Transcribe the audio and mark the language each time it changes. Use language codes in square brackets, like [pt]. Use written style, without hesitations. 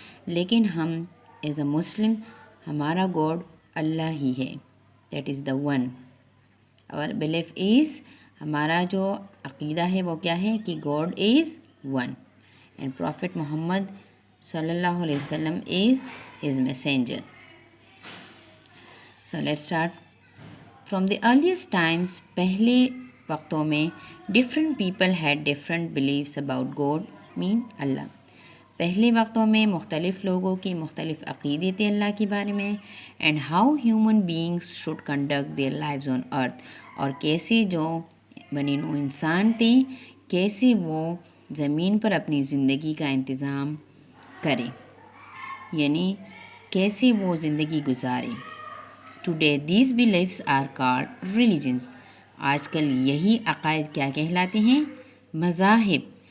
[hi] लेकिन हम as a मुस्लिम हमारा गॉड अल्लाह ही है. [en] That is the one. [hi] और बिलीफ इज़, हमारा जो अक़ीदा है वो क्या है कि [en] God is one and prophet [hi] Mohammad सल्लल्लाहु अलैहि वसल्लम [en] Is his messenger. So let's start. From the earliest times, [hi] पहले वक्तों में, [en] different people had different beliefs about God, mean Allah. [hi] पहले वक्तों में मुख्तलिफ़ लोगों की मुख्तलिफ़ अक़ीदे थे अल्लाह के बारे में. [en] and how human beings should conduct their lives on earth. [hi] और कैसे जो बनी नूं इंसान थे, कैसे वो ज़मीन पर अपनी ज़िंदगी का इंतज़ाम करें, यानी कैसे वो ज़िंदगी गुजारें. [en] Today these beliefs are called religions. [hi] आजकल यही अक़ायद क्या कहलाते हैं? मज़ाहिब.